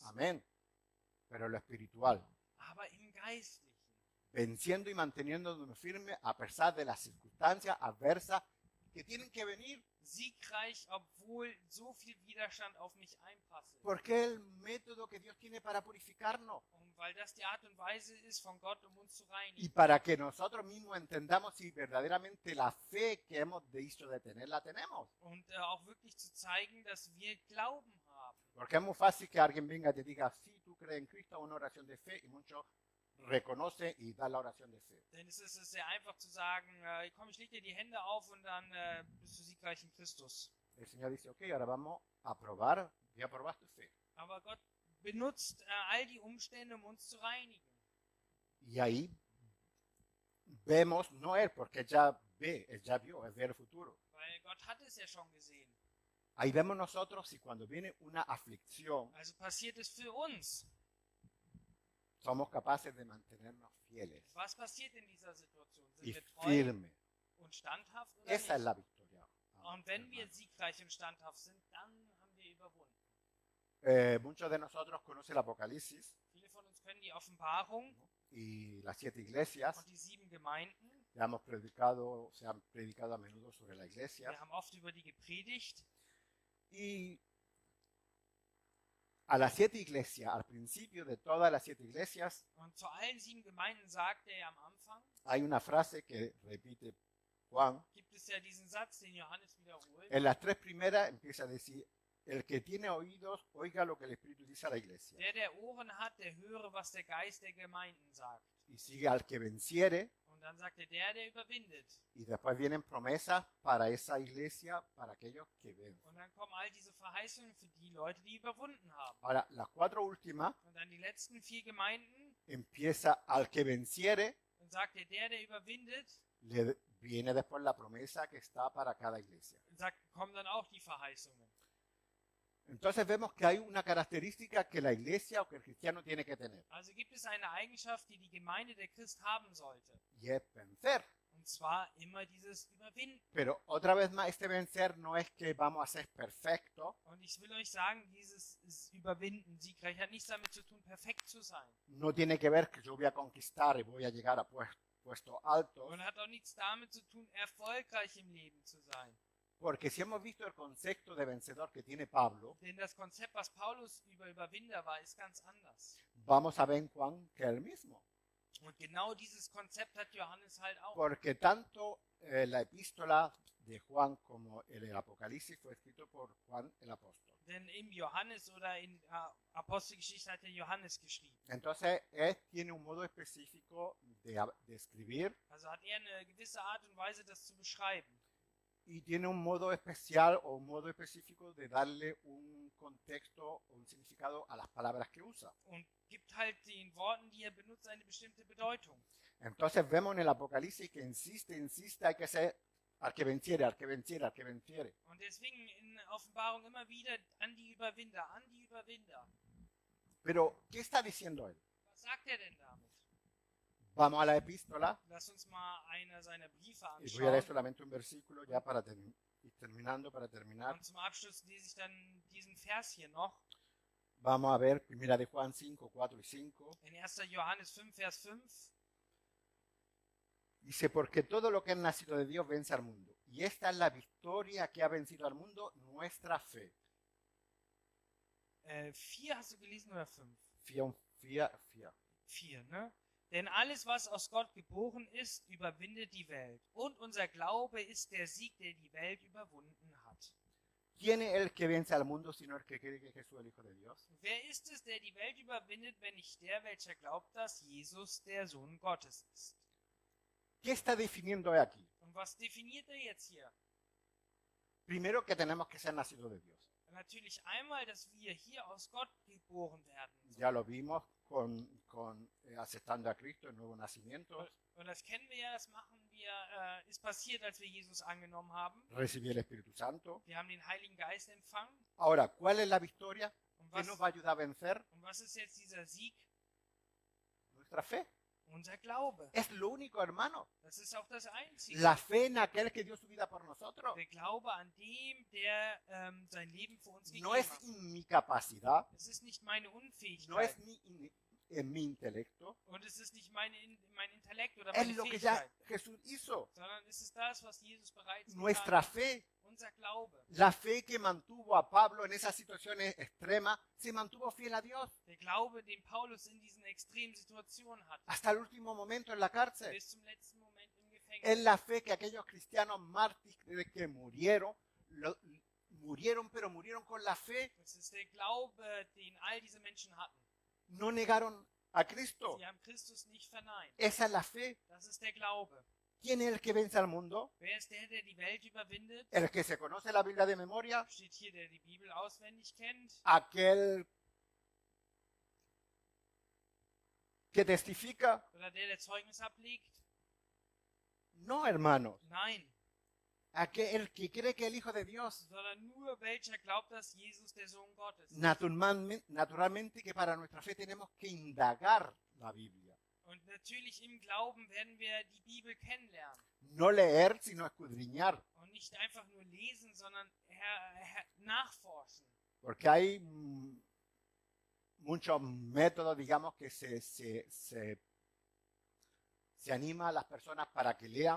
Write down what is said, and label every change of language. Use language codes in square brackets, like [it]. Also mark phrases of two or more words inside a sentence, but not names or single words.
[es] Amén. Pero en lo espiritual, [de] Aber im Geistlichen. [es] venciendo y manteniéndonos firmes a pesar de las circunstancias adversas que tienen que venir, [de] Siegreich, obwohl so viel Widerstand auf mich einprasselt. [es] porque es el método que Dios tiene para purificarnos [de] Und weil das die Art und Weise ist von Gott, um uns zu [es] y [de] reinigen. [es] para que nosotros mismos entendamos si verdaderamente la fe que hemos dicho de tener la tenemos. [de] Und auch wirklich zu zeigen, dass wir Glauben haben. [es] Porque es muy fácil que alguien venga y te diga, sí, tú crees en Cristo, una oración de fe, y muchos reconocen y dan la oración de fe. [de] Denn es ist sehr einfach zu sagen, komm, ich leg dir die Hände auf und dann bist du siegreich in Christus. [es] El Señor dice, ok, ahora vamos a probar, voy a probar tu fe. [de] Aber Gott benutzt all die Umstände, um uns zu reinigen. [es] Y ahí vemos, no Él, porque Él ya ve, Él ya vio, Él ve el futuro. [de] Weil Gott hat es ja schon gesehen. [es] Ahí vemos nosotros si cuando viene una aflicción [de] Also passiert es für uns. [es] somos capaces de mantenernos fieles [de] Was passiert in dieser Situation? Sind [es] y [de] wir treu [es] firmes. [de] und standhaft oder [es] Esa es [de] nicht? [es] la victoria. [de] Und wenn wir [es] hermano. [de] siegreich und standhaft sind, dann haben wir überwunden. [es] Muchos de nosotros conocen el Apocalipsis [de] Viele von uns können die Offenbarung [es] y las 7 iglesias. [de] und die 7 Gemeinden. [es] Ya hemos predicado, se han predicado a menudo sobre la iglesia. [de] Wir haben oft über die gepredigt. [es] Y a las 7 iglesias, al principio de todas las 7 iglesias, [de] Und zu allen 7 Gemeinden sagte er am Anfang, [es] hay una frase que repite Juan. [de] gibt es ja diesen Satz, den Johannes wiederholt. [es] En las 3 primeras empieza a decir, el que tiene oídos, oiga lo que el Espíritu dice a la iglesia. [de] Der Ohren hat, der höre, was der Geist der Gemeinden sagt. [es] Y sigue al que venciere, [de] Und dann sagt er, der überwindet. [es] y después vienen promesas para esa iglesia, para aquellos que vencen. [de] Und dann kommen all diese Verheißungen für die Leute, die überwunden haben. [es] Ahora, las 4 últimas [de] Und dann die letzten 4 Gemeinden, [es] empieza al que venciere, [de] dann sagt er, der überwindet, [es] le viene después la promesa que está para cada iglesia. [de] kommen dann auch die Verheißungen. [es] Entonces vemos que hay una característica que la iglesia o que el cristiano tiene que tener, [de] Also gibt es eine Eigenschaft, die die Gemeinde der Christ haben sollte. [es] y es vencer. [de] Und zwar immer dieses Überwinden. [es] Pero otra vez más, este vencer no es que vamos a ser perfectos, [de] Und ich will euch sagen, dieses Überwinden, siegreich, hat nichts damit zu tun, perfekt zu sein. [es] no tiene que ver que yo voy a conquistar y voy a llegar a puestos altos, [de] Und hat auch nichts damit zu tun, erfolgreich im Leben zu sein. [es] porque si hemos visto el concepto de vencedor que tiene Pablo, [de] Denn das Konzept, was Paulus über Überwinder war, ist ganz anders. [es] vamos a ver en Juan que es el mismo. [de] Und genau dieses Konzept hat Johannes halt auch. [es] Porque tanto la epístola de Juan como el Apocalipsis fue escrito por Juan el apóstol. [de] Denn im Johannes oder in Apostelgeschichte hat der Johannes geschrieben. [es] Entonces, él tiene un modo específico de escribir [de] Also hat er eine gewisse Art und Weise, das zu beschreiben. [es] y tiene un modo especial o un modo específico de darle un contexto o un significado a las palabras que usa. [de] Und gibt halt den Worten, die er benutzt, eine bestimmte Bedeutung. [es] Entonces vemos en el Apocalipsis que insiste, hay que ser al que venciere, al que venciere, al que venciere. [de] Und deswegen in Offenbarung immer wieder an die Überwinder, an die Überwinder. [es] Pero, ¿qué está diciendo él? [de] Was sagt er denn damit? [es] Vamos a la epístola [de] Lass uns mal einer seiner Briefe [es] y voy a leer [de] anschauen. [es] solamente un versículo ya para ir terminando, para terminar. [de] Und zum Abschluss lese ich dann diesen Vers hier noch. [es] Vamos a ver Primera de Juan 5, 4 y 5. [de] In 1. Johannes 5, Vers 5. [es] Dice, porque todo lo que es nacido de Dios vence al mundo. Y esta es la victoria que ha vencido al mundo, nuestra fe. [de] 4 hast du gelesen oder 5? Fía. 4, ne? Denn alles, was aus Gott geboren ist, überwindet die Welt. Und unser Glaube ist der Sieg, der die Welt überwunden hat. [es] ¿Quién es el que vence al mundo sino el que cree que Jesús es el Hijo de Dios? [de] Wer ist es, der die Welt überwindet, wenn nicht der, welcher glaubt, dass Jesus der Sohn Gottes ist? [es] ¿Qué está definiendo aquí? [de] Und was definiert er jetzt hier? [es] Primero que tenemos que ser nacidos de Dios. [de] Natürlich einmal, dass wir hier aus Gott geboren werden. [es] Ya lo vimos con aceptando a Cristo, el nuevo nacimiento. [de] Und das kennen wir ja, das machen wir, ist passiert, als wir Jesus angenommen haben. [es] Recibí el Espíritu Santo. [de] Wir haben den Heiligen Geist empfangen. [es] Ahora, ¿cuál es la victoria? [de] Und [es] ¿Qué nos va a ayudar a vencer? [de] was ist jetzt dieser Sieg? [es] Nuestra fe. [de] Unser Glaube. [es] Es lo único, hermano. [de] Das ist auch das Einzige. [es] La fe en aquel que dio su vida por nosotros. [de] Der Glaube an dem, der sein Leben für uns [es] No [de] gegeben [es] es [de] hat. [es] en mi capacidad, [de] Es ist nicht meine [es] no [de] Unfähigkeit. [es] es en mi intelecto. [de] Und es ist nicht mein Intellekt oder [es] Es [de] meine [es] lo que ya [de] Fähigkeit. [es] Jesús hizo. [de] Sondern es ist das, was Jesus bereits [es] Nuestra [de] getan hat. [es] fe. [de] Unser Glaube. [es] La fe que mantuvo a Pablo en esas situaciones extremas, se mantuvo fiel a Dios [de] Der Glaube, den Paulus in diesen extremen Situationen hat. [es] hasta el último momento en la cárcel. [de] Bis zum letzten Moment im Gefängnis. [es] Es la fe que aquellos cristianos mártires que murieron, pero murieron con la fe. [de] Es ist der Glaube, den all diese Menschen hatten. [es] No negaron a Cristo. [de] Sie haben Christus nicht verneint. [es] Esa es la fe. [de] Das ist der Glaube. [es] ¿Quién es el que vence al mundo? [de] Wer ist der die Welt überwindet? [es] El que se conoce la Biblia de memoria, [de] Steht hier, der die Bibel auswendig kennt. [es] aquel que testifica. [de] Oder der Zeugnis ablegt? [es] No, hermanos. [de] Nein. [es] Aquel que cree que el Hijo de Dios. [de] Sondern nur welcher glaubt, dass Jesus der Sohn Gottes ist. [es] Naturalmente que para nuestra fe tenemos que indagar la Biblia. [de] Und natürlich im Glauben werden wir die Bibel kennenlernen. [es] No leer, sino escudriñar. [de] Und nicht einfach nur lesen, sondern nachforschen. [es] Porque hay muchos métodos, digamos, que se anima a las personas para que lean.